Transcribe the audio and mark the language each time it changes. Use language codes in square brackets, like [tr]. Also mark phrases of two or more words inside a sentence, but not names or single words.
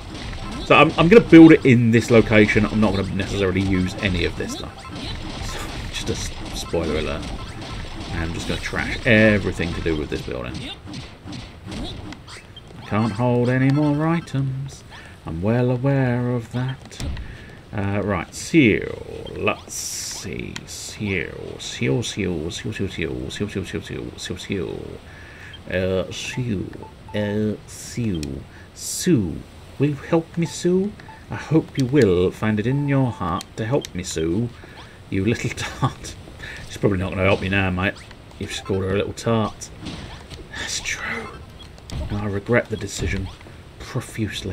[en] So I'm going to build it in this location. I'm not going to necessarily use any of this though. So, just a spoiler alert. I'm just going to trash everything to do with this building. I can't hold any more items. I'm well aware of that. Right, seal. Let's see. Seal. Seal. Seal. Seal. Seal. Seal. Seal. Seal. Seal. Seal. Seal. Seal. Seal. Sue. Will you help me, Sue? I hope you will find it in your heart to help me, Sue. You little tart. She's probably not going to help me now, mate. You've just called her a little tart. That's true. And I regret the decision profusely.